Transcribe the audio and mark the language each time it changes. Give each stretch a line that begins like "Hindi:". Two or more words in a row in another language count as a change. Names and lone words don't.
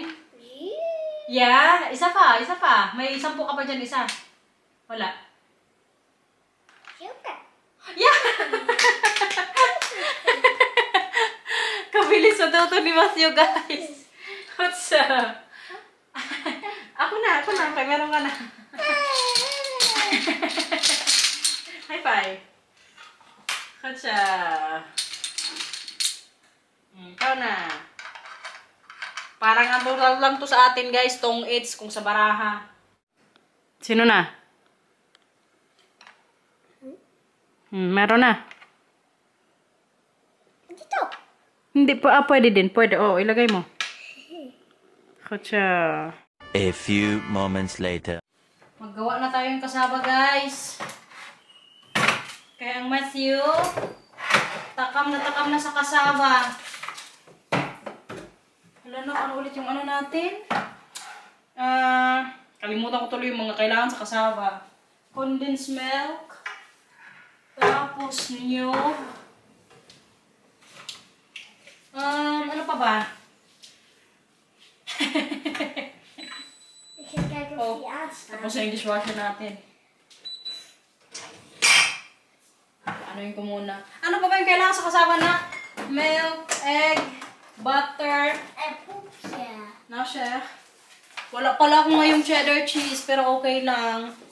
Filipino: Yeah. Isa pa. May 10 ka pa dyan, isa. Wala. Sugar. Yeah! Kabilis sa toto ni Matthew, guys.
English: What's up?
Filipino: Ako na. Okay, meron ka na.
English: High five. What's up?
Filipino: Ikaw na. Parang natural lang to sa atin, guys. Tong it's kung sa baraha. Sino na? Meron na. Dito. Hindi pa, pwede din. Pwede, ilagay mo. Kutsa.
English: A few moments later.
Filipino: Maggawa na tayong kasaba, guys. Kaya ang Matthew, takam na sa kasaba. Wala na, ano ulit yung ano natin? Kalimutan ko tuloy yung mga kailangan sa kasaba.
English: Condensed milk. Tapos new.
Filipino: Ano pa ba?
Dutch: kijk of Oh, die aanstaat.
Filipino: tapos na yung dishwasher natin. Anuin ko muna. Ano pa ba yung kailangan sa kasama na?
English: Milk, egg, butter.
Dutch: En poepje.
Filipino: Na, chef. Wala pala akong ngayong
English: cheddar cheese,
Filipino: pero okay lang.